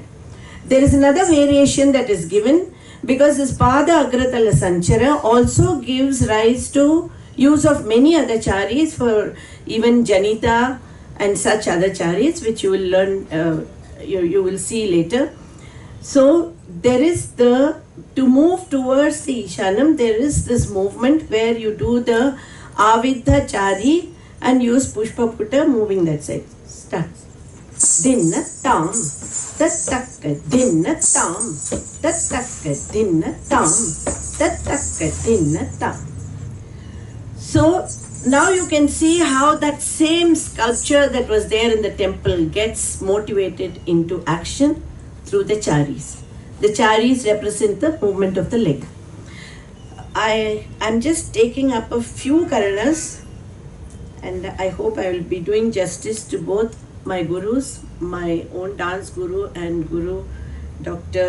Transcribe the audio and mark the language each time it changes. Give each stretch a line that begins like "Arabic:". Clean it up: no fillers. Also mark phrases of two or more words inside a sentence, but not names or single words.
English: There is another variation that is given, because this Pada Agratala Sanchara also gives rise to use of many other charis for even Janita and such other charis, which you will learn, you will see later. So there is to move towards the Ishanam, there is this movement where you do the Avidha Chari and use Pushpaputa moving that side. Start. Dinna tam, tataka dinna tam, tataka dinna tam, tataka dinna tam. So now you can see how that same sculpture that was there in the temple gets motivated into action through the charis. The charis represent the movement of the leg. I am just taking up a few karanas, and I hope I will be doing justice to both my gurus, my own dance guru and guru Dr.